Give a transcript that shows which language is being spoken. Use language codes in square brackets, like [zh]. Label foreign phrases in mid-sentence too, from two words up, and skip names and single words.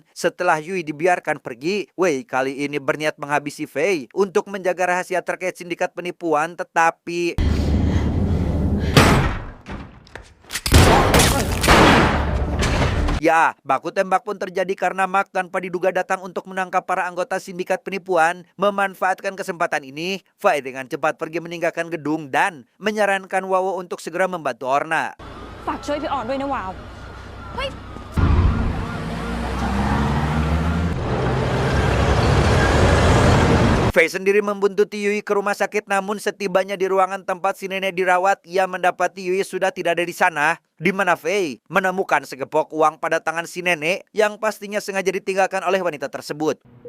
[id] Setelah Yui dibiarkan pergi, Wei kali ini berniat menghabisi Fei untuk menjaga rahasia terkait sindikat penipuan, tetapi ya, baku tembak pun terjadi karena Mark tanpa diduga datang untuk menangkap para anggota sindikat penipuan. Memanfaatkan kesempatan ini, Fai dengan cepat pergi meninggalkan gedung dan menyarankan Wawo untuk segera membantu Orna. [th] ฝากช่วยพี่ออนด้วยนะวาว [id] Fei sendiri membuntuti Yui ke rumah sakit, namun setibanya di ruangan tempat si nenek dirawat, ia mendapati Yui sudah tidak ada di sana, di mana Fei menemukan segepok uang pada tangan si nenek yang pastinya sengaja ditinggalkan oleh wanita tersebut.